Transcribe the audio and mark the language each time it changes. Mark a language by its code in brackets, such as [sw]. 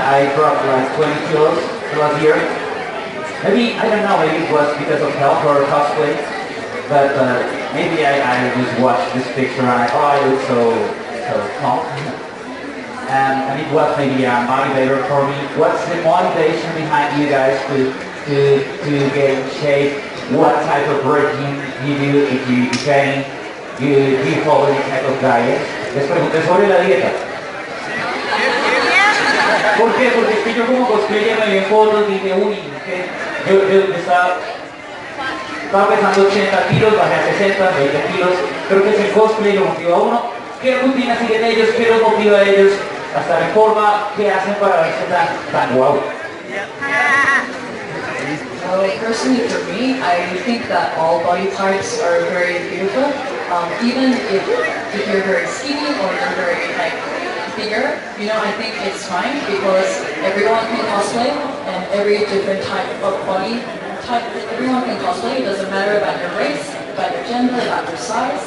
[en] I dropped like 20 kilos last year. Maybe, I don't know, maybe it was because of health or cosplay, but maybe I just watched this picture and I look so plump. And it was maybe a motivator for me. What's the motivation behind you guys to get in shape? What type of regime you do if you train? Do you follow any type of diet? [es] Les pregunté sobre la dieta. ¿Por qué? Porque es que yo como cosplayer me vi en fotos y dije, uy, yo estaba pesando 80 kilos, bajé a 60, 20 kilos. Creo que es el cosplay lo motiva a uno. ¿Qué rutina siguen ellos? ¿Qué los motiva a ellos a estar en forma? ¿Qué hacen para verse tan guau? [en] Personally for me, I think that all body types are very beautiful. Even if you're very skinny or you're very bigger, I think it's fine because everyone can cosplay and every different type of body type, everyone can cosplay. It doesn't matter about your race, about your gender, about your size.